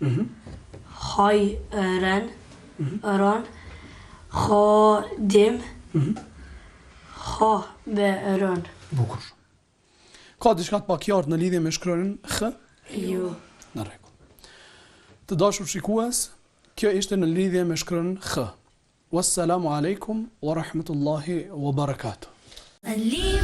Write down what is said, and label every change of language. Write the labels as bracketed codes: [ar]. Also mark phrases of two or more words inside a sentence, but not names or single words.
[sq] Hajren, ron. Khadim. Khaberun. Bukur shumë. Ka diçka të pakjartë në lidhje me shkronjën h? Jo. Në rregull. Të dashur shikues, kjo ishte në lidhje me shkronjën h. [ar] والسلام عليكم ورحمة الله وبركاته.